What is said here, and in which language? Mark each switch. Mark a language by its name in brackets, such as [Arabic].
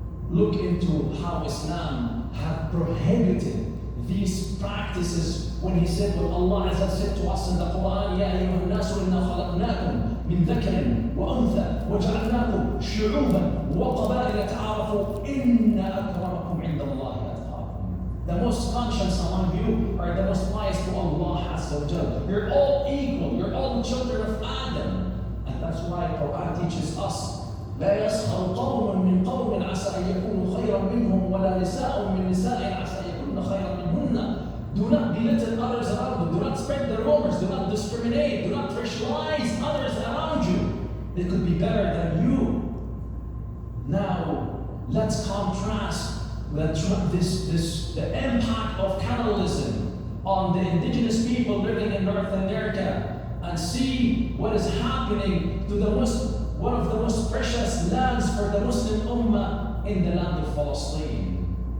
[English] Look into how Islam had prohibited these practices when he said, what Allah Azza said to us in the Quran, [Arabic] يَا أَيُّهَا النَّاسُ إِنَّا خَلَقْنَاكُمْ مِنْ ذَكَرٍ وَأُنْثَى وَجَعَلْنَاكُمْ شُعُوبًا وَقَبَائِلَ تَعَارَفُوا إِنَّ أَكْرَمَكُمْ عِنْدَ اللَّهِ أَتْقَاكُمْ. [English] The most conscious among you are the most pious to Allah Azza wa Jal. You're all equal, you're all children of Adam. And that's why the Quran teaches us, [Arabic] لا يسخر قوم من قوم عسى أن يكونوا خيرا منهم ولا نساء من نساء عسى أن يكون خيرا منهن. [English] Do not belittle others around you. Do not spread the rumors. Do not discriminate. Do not racialize others around you. They could be better than you. Now, let's contrast the impact of cannibalism on the indigenous people living in North America and see what is happening to one of the most precious lands for the Muslim Ummah in the land of Palestine.